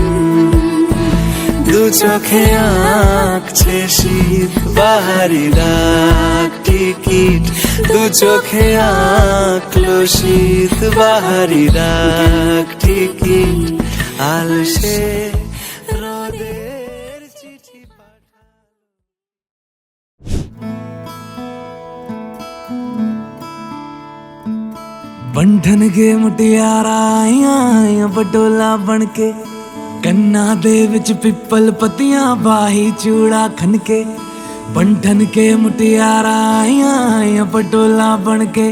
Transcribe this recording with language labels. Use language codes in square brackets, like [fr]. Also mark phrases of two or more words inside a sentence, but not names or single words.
[bn] দু চোখে আঁকছে শীত বাহারি ডাক টিকিট, দু চোখে আঁকলো শীত বাহারি ডাক টিকিট। আলসে রোদের চিঠি পাঠালো। [pa] ਬੰਧਨ ਕੇ ਮੁਟਿਆਰਾਂ ਆਈਆਂ ਬਟੋਲਾ ਬਣ ਕੇ ਕੰਨਾਂ ਦੇ ਵਿੱਚ ਪਿੱਪਲ ਪੱਤੀਆਂ ਬਾਹੀ ਚੂੜਾ ਖਨ ਕੇ ਬੰਧਨ ਕੇ ਮੁਟਿਆਰਾਂ ਆਈਆਂ ਪਟੋਲਾ ਬਣ ਕੇ